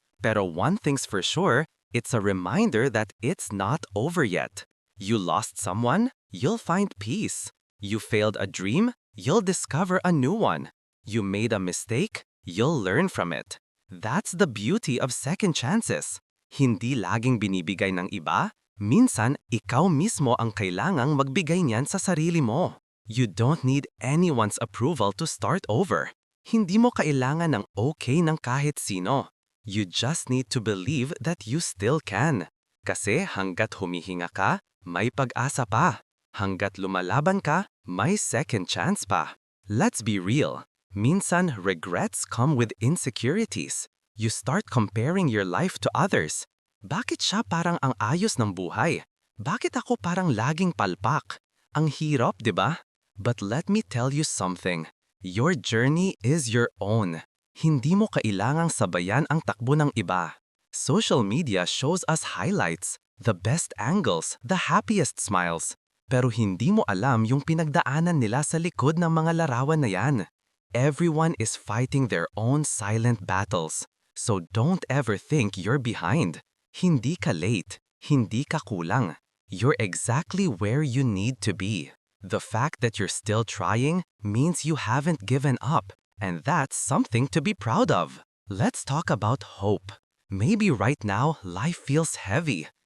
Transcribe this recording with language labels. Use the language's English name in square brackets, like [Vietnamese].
[English] Pero one thing's for sure, it's a reminder that it's not over yet. You lost someone, you'll find peace. You failed a dream, you'll discover a new one. You made a mistake, you'll learn from it. That's the beauty of second chances. [Filipino] Hindi laging binibigay ng iba, minsan ikaw mismo ang kailangang magbigay niyan sa sarili mo. [English] You don't need anyone's approval to start over. [Filipino] Hindi mo kailangan ng okay ng kahit sino. [English] You just need to believe that you still can. [Filipino] Kasi hanggat humihinga ka, may pag-asa pa. Hanggat lumalaban ka, may second chance pa. [English] Let's be real. Minsan, regrets come with insecurities. You start comparing your life to others. [Filipino] Bakit siya parang ang ayos ng buhay? Bakit ako parang laging palpak? Ang hirap, di ba? [English] But let me tell you something. Your journey is your own. [Filipino] Hindi mo kailangang sabayan ang takbo ng iba. [English] Social media shows us highlights, the best angles, the happiest smiles. [Filipino] Pero hindi mo alam yung pinagdaanan nila sa likod ng mga larawan na yan. [English] Everyone is fighting their own silent battles. So don't ever think you're behind. [Filipino] Hindi ka late. Hindi ka kulang. [English] You're exactly where you need to be. The fact that you're still trying means you haven't given up, and that's something to be proud of. Let's talk about hope. Maybe right now life feels heavy.